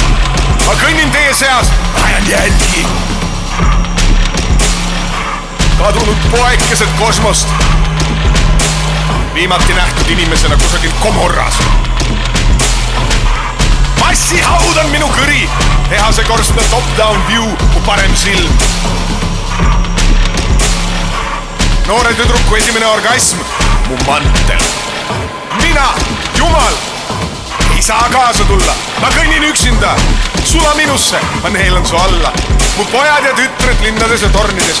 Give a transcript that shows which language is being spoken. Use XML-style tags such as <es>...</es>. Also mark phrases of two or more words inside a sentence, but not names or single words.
<et>Ma kõnnin teie seas, ajan jälgi. Kadunud poekesed kosmost. Viimati nähtud inimesena kusagil Komorras. Massihaud on minu kõri, tehase korstna</et> <en>top-down view,</en> <et>mu parem silm. Noore tüdruku esimene orgasm, mu mantel. Mina, Jumal! Ei saa kaasa tulla, ma kõnnin üksinda. Sula minusse, ma neelan su alla. Mu pojad ja tütred linnades ja tornides.</et>